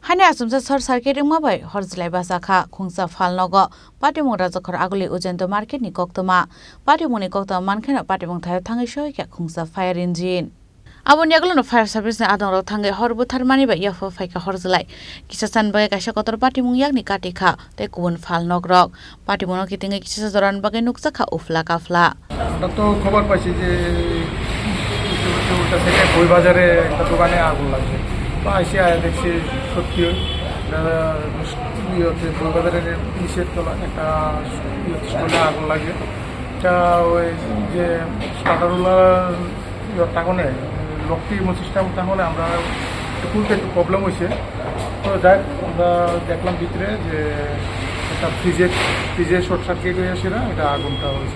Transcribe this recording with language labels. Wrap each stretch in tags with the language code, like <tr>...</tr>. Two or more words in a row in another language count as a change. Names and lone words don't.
<trp>Hani asumsa sor sarkering mabai horjlai basakha khungsa falnogo patimung rajakhor aguli ujento market ni koktoma patimung ni koktoma mankhena patimung thayo thangai soika khungsa fire engine Abon yaglo fire service ni adong rok thangai horbu tharmani ba yafo faika horjlai kisasan bagai kaisa kotor patimung yakni katikha tei kubun falnog rok patimung no kitingai kisa joran bagai nuksakha ufla kafla</trp> <bn>আমরা তো খবর পাইছি যে উল্টা থেকে বই বাজারে একটা দোকানে আগুন লাগছে তো আইসি দেখছি সত্যি বই বাজারের নিচের তলা একটা স্টোরে আগুন লাগে এটা ওই যে স্টার্টারগুলার টাকনে লকটি সিস্টেম টাকনে আমরা খুলতে একটু প্রবলেম হয়েছে তো যাই আমরা দেখলাম ভিতরে যে একটা ফ্রিজে</bn> <en>short circuit</en> <bn>হয়েছে না এটা আগুনটা হয়েছে</bn>